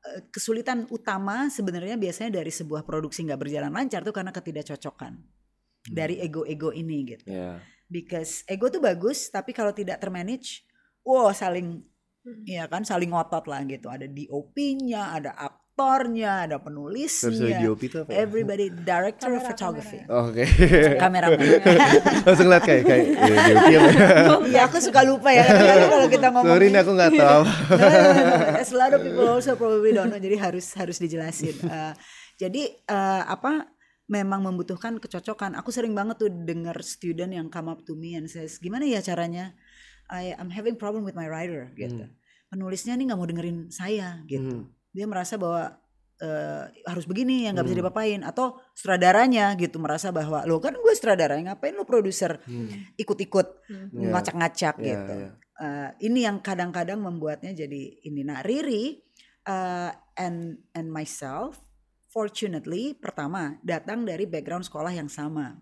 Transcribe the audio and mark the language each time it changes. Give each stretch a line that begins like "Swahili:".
Indonesian: Kesulitan utama sebenarnya biasanya dari sebuah produksi nggak berjalan lancar tuh karena ketidakcocokan dari ego-ego ini gitu. Because ego tuh bagus, tapi kalau tidak termanage, saling ngotot lah gitu. Ada DOP-nya, ada aktornya, ada penulisnya. DOP itu apa?
English: Everybody, director of photography.
Indonesian: Oke. Kameraman. Langsung lihat kayak DOP apa? Iya, aku suka lupa ya kalau kita ngomong. Sorry nih aku nggak tahu.
English: As a lot of people also probably don't know, jadi harus dijelasin.
Indonesian: Jadi memang membutuhkan kecocokan. Aku sering banget tuh dengar student yang come up to me and says, gimana ya caranya?
English: I'm having problem with my writer gitu.
Indonesian: Penulisnya nih nggak mau dengerin saya gitu. Dia merasa bahwa harus begini yang nggak bisa dipapain. Atau sutradaranya gitu merasa bahwa lo kan gue sutradaranya ngapain lo produser ikut-ikut ngacak-ngacak gitu. Ini yang kadang-kadang membuatnya jadi ini. Nah Riri and myself fortunately pertama datang dari background sekolah yang sama.